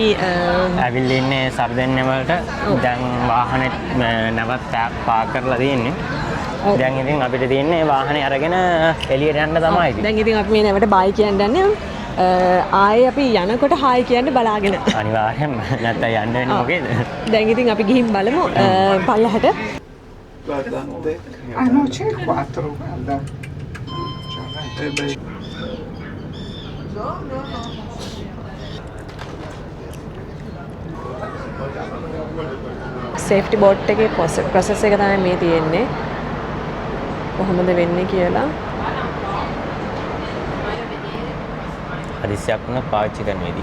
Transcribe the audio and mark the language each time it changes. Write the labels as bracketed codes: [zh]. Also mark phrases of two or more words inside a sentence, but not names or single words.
[si] ඇවිල්ලා ඉන්නේ සර්දෙන්නේ වලට දැන් වාහනේ නැවත් පාක් කරලා තියෙන්නේ දැන් ඉතින් අපිට තියෙන්නේ වාහනේ අරගෙන එළියට යන්න තමයි ඉතින් දැන් ඉතින් අපි මේ නැවට බයි කියන්න යන්නේ ආයේ අපි යනකොට හායි කියන්නේ බලාගෙන අනිවාර්යයෙන්ම නැත්නම් යන්න වෙන්නේ මොකේද දැන් ඉතින් අපි ගිහින් බලමු පල්ලහට [it] Guardante. Ah no, c'è il 4, guarda. Cioè, beh. [en] safety boat [si] එකේ ප්‍රොසෙස් එක තමයි මේ තියෙන්නේ කොහොමද වෙන්නේ කියලා හදිස්සියක් වුණත් පාවිච්චි කරන විදිය.